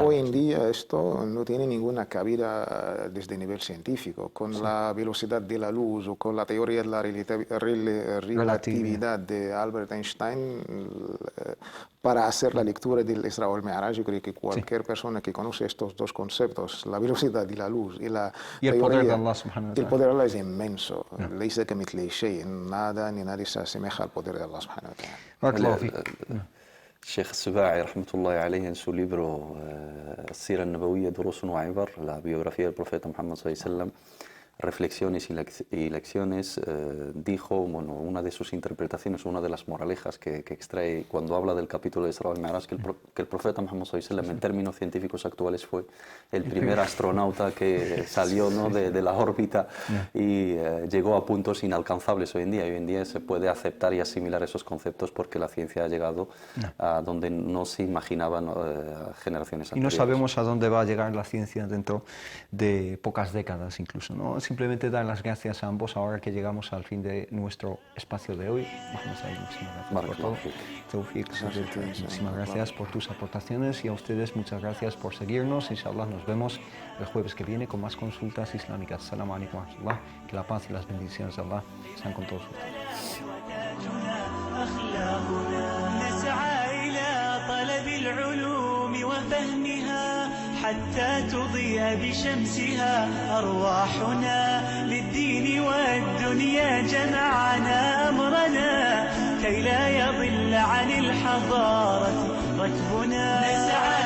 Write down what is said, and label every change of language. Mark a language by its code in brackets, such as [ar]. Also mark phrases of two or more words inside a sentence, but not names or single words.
[es] Hoy en día esto no tiene ninguna cabida desde el nivel científico. Con la velocidad de la luz o con la teoría de la relatividad de Albert Einstein, para hacer la lectura del Isra wal Mi'raj, yo creo que cualquier persona que conoce estos dos conceptos, la velocidad de la luz y el poder de Allah [ar] سبحانه وتعالى. [es] El poder de Allah es inmenso. [ar] ليس كمثله شيء. [es] Nada ni nadie se asemeja al poder de Allah [ar] سبحانه وتعالى. [es] Sheikh Suba'i, [ar] رحمة الله عليه, [es] en su libro Sira al-Nabawiyya, Durusun wa Ibar, la biografía del profeta Muhammad [ar] صلى الله عليه وسلم, [es] reflexiones y lecciones, dijo, bueno, una de sus interpretaciones, una de las moralejas que extrae cuando habla del capítulo de Isra al-Mi'raj, que el profeta Muhammad [ar] صلى الله عليه وسلم, [es] en términos científicos actuales, fue el primer astronauta que salió, ¿no?, de la órbita y llegó a puntos inalcanzables hoy en día. Y hoy en día se puede aceptar y asimilar esos conceptos porque la ciencia ha llegado a donde no se imaginaban generaciones anteriores. Y no sabemos a dónde va a llegar la ciencia dentro de pocas décadas incluso, ¿no? Simplemente dar las gracias a ambos ahora que llegamos al fin de nuestro espacio de hoy. Muchísimas gracias por todo. Muchísimas gracias por tus aportaciones y a ustedes muchas gracias por seguirnos. Inshallah nos vemos el jueves que viene con más consultas islámicas. [ar] السلام عليكم ورحمة الله. [es] Que la paz y las bendiciones de Allah sean con todos ustedes. [ar] حتى تضيء بشمسها أرواحنا للدين والدنيا جمعنا أمرنا كي لا يضل عن الحضارة ركبنا